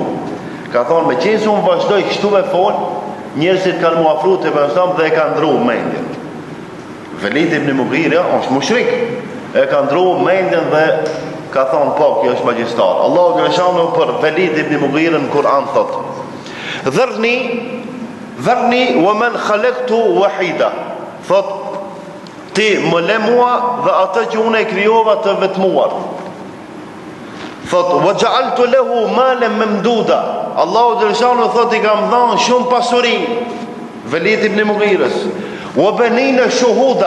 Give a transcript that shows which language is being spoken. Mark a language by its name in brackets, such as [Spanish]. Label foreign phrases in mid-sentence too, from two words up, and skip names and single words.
[Albanian] Ka thonë me qenë se unë vazhdoj kështu me fol, njerëzit kanë mu afru te pejgamberi dhe e kanë ndruar mendjen. Velidi ibn Mughira është mushrik. E ka ndruar mendjen dhe ka thonë po, kjo është magjistar. Allahu gjallëshanu për Velid ibn Mughira në Kur'an thot, [Arabic] ذرني ومن خلقت وحيدا. [Albanian] Thot, ti më le mua dhe atë që unë e krijova të vetmuar. [Arabic] Thot, وجعلت له مالا ممدودا. [Albanian] Allahu gjallëshanu thot, i kam dhënë shumë pasuri Velid ibn Mughirës. [Arabic] وبنين شهودا.